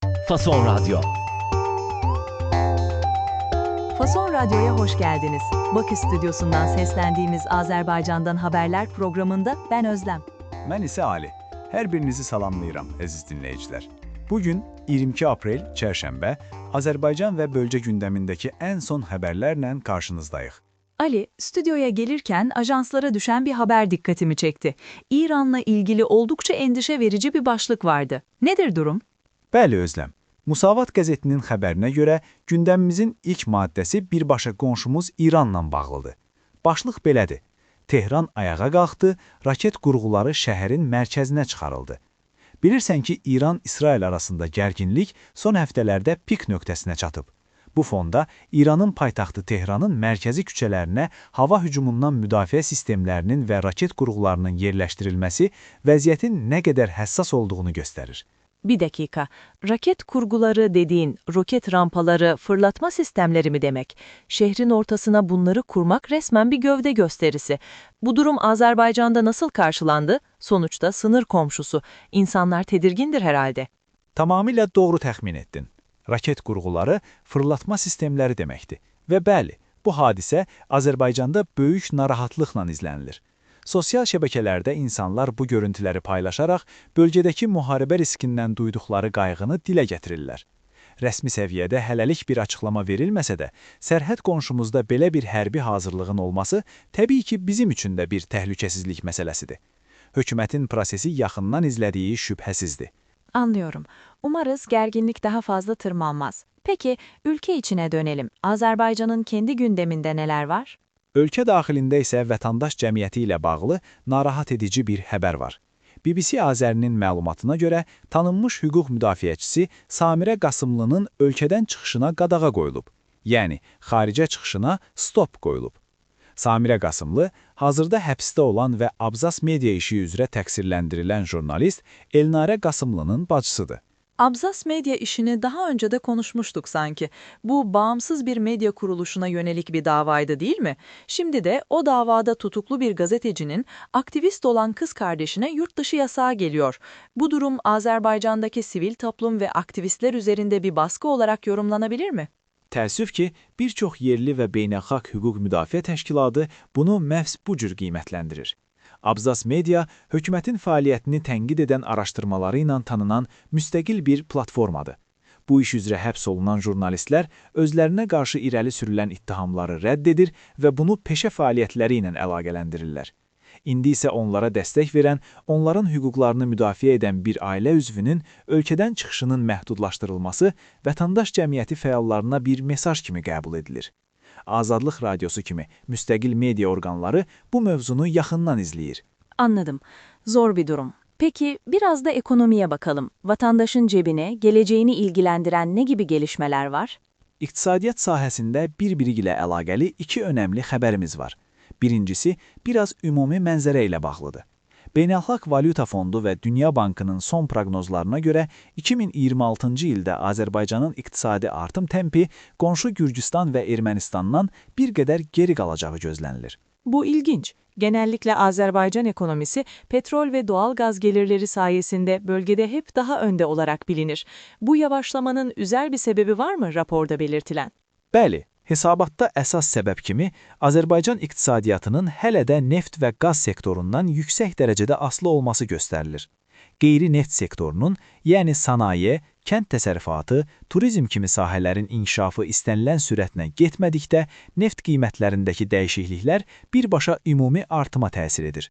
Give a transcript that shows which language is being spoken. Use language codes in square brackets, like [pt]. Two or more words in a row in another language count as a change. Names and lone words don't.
[tr] Fason Radyo. Fason Radyo'ya hoş geldiniz. Bakü stüdyosundan seslendiğimiz Azerbaycan'dan Haberler programında ben Özlem. [az] Mən isə Ali. Hər birinizi salamlayıram, əziz dinləyicilər. Bugün 22 aprel, çərşənbə, Azərbaycan və bölgə gündəmindəki ən son haberlərlə karşınızdayıq. [tr] Ali, stüdyoya gelirken ajanslara düşen bir haber dikkatimi çekti. İran'la ilgili oldukça endişe verici bir başlık vardı. Nedir durum? [az] Bəli, Özləm. Musavat qəzetinin xəbərinə görə gündəmimizin ilk maddəsi birbaşa qonşumuz İranla bağlıdır. Başlıq belədir. Tehran ayağa qalxdı, raket qurğuları şəhərin mərkəzinə çıxarıldı. Bilirsən ki, İran-İsrail arasında gərginlik son həftələrdə pik nöqtəsinə çatıb. Bu fonda İranın paytaxtı Tehranın mərkəzi küçələrinə hava hücumundan müdafiə sistemlərinin və raket qurğularının yerləşdirilməsi vəziyyətin nə qədər həssas olduğunu göstərir. [tr] Bir dakika, raket kurguları dediğin roket rampaları, fırlatma sistemleri mi demek? Şehrin ortasına bunları kurmak resmen bir gövde gösterisi. Bu durum Azerbaycan'da nasıl karşılandı? Sonuçta sınır komşusu. İnsanlar tedirgindir herhalde. [az] Tamamilə doğru təxmin etdin. Raket qurğuları fırlatma sistemləri deməkdir. Və bəli, bu hadisə Azərbaycanda böyük narahatlıqla izlənilir. Sosial şəbəkələrdə insanlar bu görüntüləri paylaşaraq bölgədəki müharibə riskindən duyduqları qayğını dilə gətirirlər. Rəsmi səviyyədə hələlik bir açıqlama verilməsə də, sərhəd qonşumuzda belə bir hərbi hazırlığın olması təbii ki, bizim üçün də bir təhlükəsizlik məsələsidir. Hökumətin prosesi yaxından izlədiyi şübhəsizdir. [tr] Anlıyorum. Umarız gerginlik daha fazla tırmanmaz. Peki, ülke içine dönelim. Azerbaycan'ın kendi gündeminde neler var? [az] Ölkə daxilində isə vətəndaş cəmiyyəti ilə bağlı narahat edici bir xəbər var. BBC Azərinin məlumatına görə tanınmış hüquq müdafiəçisi Samirə Qasımlının ölkədən çıxışına qadağa qoyulub. Yəni, xaricə çıxışına stop qoyulub. Samirə Qasımlı hazırda həbsdə olan və Abzas media işi üzrə təqsirləndirilən jurnalist Elnarə Qasımlının bacısıdır. [tr] Abzas medya işini daha önce de konuşmuştuk sanki. Bu bağımsız bir medya kuruluşuna yönelik bir davaydı değil mi? Şimdi de o davada tutuklu bir gazetecinin aktivist olan kız kardeşine yurt dışı yasağı geliyor. Bu durum Azerbaycan'daki sivil toplum ve aktivistler üzerinde bir baskı olarak yorumlanabilir mi? [az] Təəssüf ki, bir çox yerli və beynəlxalq hüquq müdafiə təşkilatı bunu məhz bu cür qiymətləndirir. Abzas Media, hökumətin fəaliyyətini tənqid edən araşdırmaları ilə tanınan müstəqil bir platformadır. Bu iş üzrə həbs olunan jurnalistlər özlərinə qarşı irəli sürülən ittihamları rədd edir və bunu peşə fəaliyyətləri ilə əlaqələndirirlər. İndi isə onlara dəstək verən, onların hüquqlarını müdafiə edən bir ailə üzvünün ölkədən çıxışının məhdudlaşdırılması vətəndaş cəmiyyəti fəallarına bir mesaj kimi qəbul edilir. Azadlıq Radyosu kimi müstəqil media orqanları bu mövzunu yaxından izləyir. [tr] Anladım. Zor bir durum. Peki biraz da ekonomiye bakalım. Vatandaşın cebine, geleceğini ilgilendiren ne gibi gelişmeler var? [az] İqtisadiyyat sahəsində bir-biri ilə əlaqəli iki önəmli xəbərimiz var. Birincisi, biraz ümumi mənzərə ilə bağlıdır. Beynəlxalq Valyuta Fondu və Dünya Bankının son proqnozlarına görə 2026-cı ildə Azərbaycanın iqtisadi artım tempi qonşu Gürcüstan və Ermənistandan bir qədər geri qalacağı gözlənilir. [tr] Bu ilginç. Genellikle Azerbaycan ekonomisi petrol ve doğal gaz gelirleri sayesinde bölgede hep daha önde olarak bilinir. Bu yavaşlamanın özel bir sebebi var mı raporda belirtilen? [az] Bəli, hesabatda əsas səbəb kimi Azərbaycan iqtisadiyyatının hələ də neft və qaz sektorundan yüksək dərəcədə asılı olması göstərilir. Qeyri-neft sektorunun, yəni sanaye, kənd təsərrüfatı, turizm kimi sahələrin inkişafı istənilən sürətlə getmədikdə neft qiymətlərindəki dəyişikliklər birbaşa ümumi artıma təsir edir.